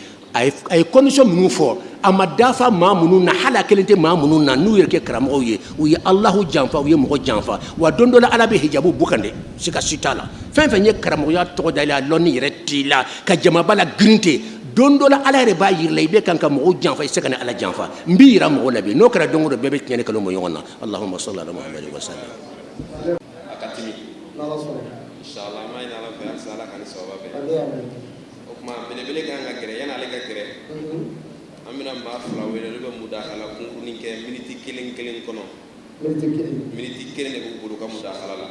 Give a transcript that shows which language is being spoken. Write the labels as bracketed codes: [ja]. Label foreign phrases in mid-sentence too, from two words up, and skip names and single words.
[bm] A ye condition minnu fɔ, a ma dafa maa minnu na, hali a kelen tɛ maa minnu na n'u yɛrɛ kɛ karamɔgɔw ye, u ye Alahu janfa, u ye mɔgɔ janfa, wa don dɔ la Ala bɛ hijabu bɔ kan dɛ, siga si t'a la. Fɛn fɛn ye karamɔgɔya tɔgɔ da i la, lɔnni yɛrɛ t'i la, ka jamaba la girin ten, don dɔ la Ala yɛrɛ b'a yira la, i bɛ kan ka mɔgɔw janfa, i tɛ se ka ni Ala janfa. N b'i yira mɔgɔw la bi, n'o kɛra don o don bɛɛ bɛ tiɲɛ kalo mɔ ɲɔgɔn na. [ar] اللهم صل على محمد وسلم. [bm] A ka timi. Inshallah an b'a ɲini Ala fɛ halisa Ala ka ni sababa bɛn. O kuma belebele kan ka gɛrɛ yan'ale ka gɛrɛ, an bɛna maa fila wele olu bɛ mudakala kunkurunin kɛ miniti kelen kɔnɔ. Miniti kelen de b'u bolo ka mudakala la.